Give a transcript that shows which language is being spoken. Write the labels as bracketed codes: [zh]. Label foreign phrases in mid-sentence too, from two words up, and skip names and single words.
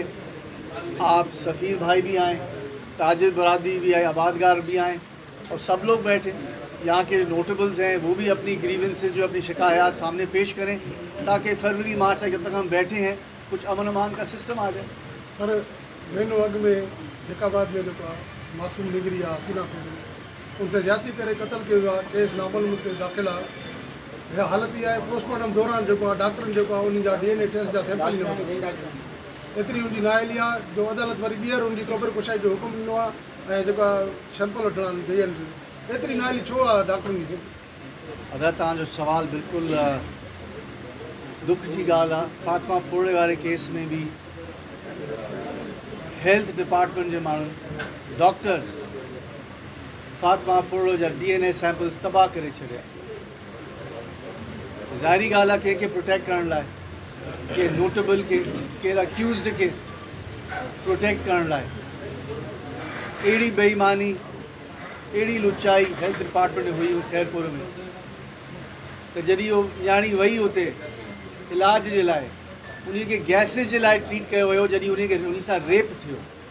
[ur] آپ سفیر بھائی بھی آئیں، تاجر برادری بھی آئے، آبادگار بھی آئیں اور سب لوگ بیٹھیں. یہاں کے نوٹیبلز ہیں وہ بھی اپنی گریوینسز جو اپنی شکایت سامنے پیش کریں تاکہ فروری مارچ تک جب تک ہم بیٹھے ہیں کچھ امن امان کا سسٹم آ جائے. [sd] पर महीनों अग में जैकाबाद में जेको मासूम निगरी आहे हसीना ख़ुशबू, उनसे ज्यादती करे क़त्ल कयो वियो आहे, केस नामल में दाख़िल आहे। हालत इहा आहे पोस्टमार्टम दौरान जेको आहे डॉक्टरनि जेको आहे उन जा [en] DNA test [sd] जा सैंपल ई न वठा। एतिरी उनजी नाअहली आहे जो अदालत वरी ॿीहर उनजी क़बर कुशाई जो हुकुम ॾिनो आहे ऐं जेको आहे सैंपल वठण ॿियनि एतिरी नाअहली छो आहे डॉक्टरनि जी? अगरि तव्हांजो सुवाल बिल्कुलु दुख जी ॻाल्हि आहे। फातिमा फोड़े वारे केस में भी [en] health department [sd] जे माण्हुनि डॉक्टर्स फातिमा फोड़ो जा [en] DNA samples [sd] तबाह करे छॾिया। ज़ाहिरी ॻाल्हि आहे कंहिंखे प्रोटेक्ट करण लाइ, के नोटेबल के केरु अक्यूज़्ड के प्रोटेक्ट करण लाइ अहिड़ी बेईमानी, अहिड़ी लुचाई [en] health department [sd] में हुई खैरपुर में त जॾहिं उहो न्याणी वई हुते इलाज जे लाइ, उन खे गैसिस जे लाइ ट्रीट कयो वियो जॾहिं उन सां रेप थियो।